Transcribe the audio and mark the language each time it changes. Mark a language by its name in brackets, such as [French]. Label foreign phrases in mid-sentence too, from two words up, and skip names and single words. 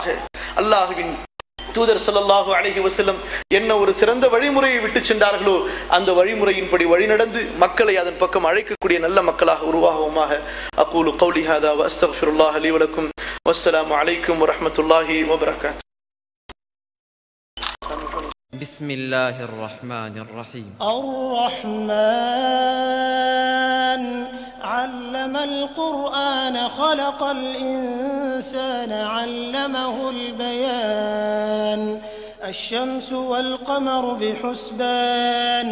[Tamil] அல்லாஹ்வின் தூதர் [Arabic] صلى الله عليه وسلم [Tamil] என்ன ஒரு சிறந்த வழிமுறையை விட்டு சென்றார்களோ அந்த வழிமுறையின்படி வழிநடந்து மக்களை அதன் பக்கம் அழைக்கக்கூடிய நல்ல மக்களாக உருவாகுவோமாக. [Arabic] أقول قولي هذا وأستغفر الله لي ولكم والسلام عليكم ورحمة الله وبركاته. بسم الله الرحمن الرحيم. الرحمن علم القرآن خلق الإنسان علمه البيان الشمس والقمر بحسبان